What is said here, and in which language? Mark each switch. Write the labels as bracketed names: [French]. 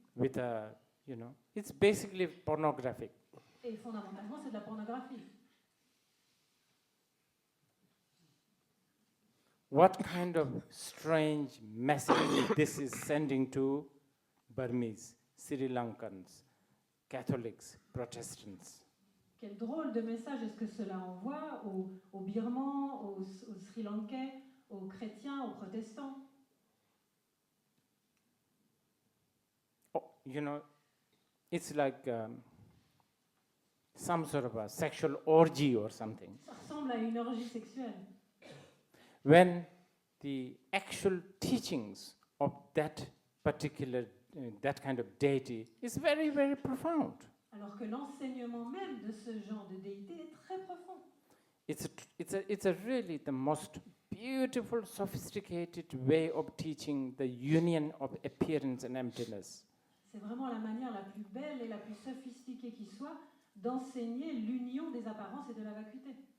[English] with a, it's basically pornographic. [French] Et fondamentalement, c'est de la pornographie. [English] What kind of strange message this is sending to Burmese, Sri Lankans, Catholics, Protestants? [French] Quel drôle de message est-ce que cela envoie aux Birmans, aux Sri Lankais, aux chrétiens, aux protestants? [English] Oh, it's like some sort of a sexual orgy or something. [French] Ça ressemble à une orgie sexuelle. [English] When the actual teachings of that particular, that kind of deity is very, very profound. [French] Alors que l'enseignement même de ce genre de déité est très profond. [English] It's really the most beautiful, sophisticated way of teaching the union of appearance and emptiness. [French] C'est vraiment la manière la plus belle et la plus sophistiquée qui soit d'enseigner l'union des apparences et de la vacuité.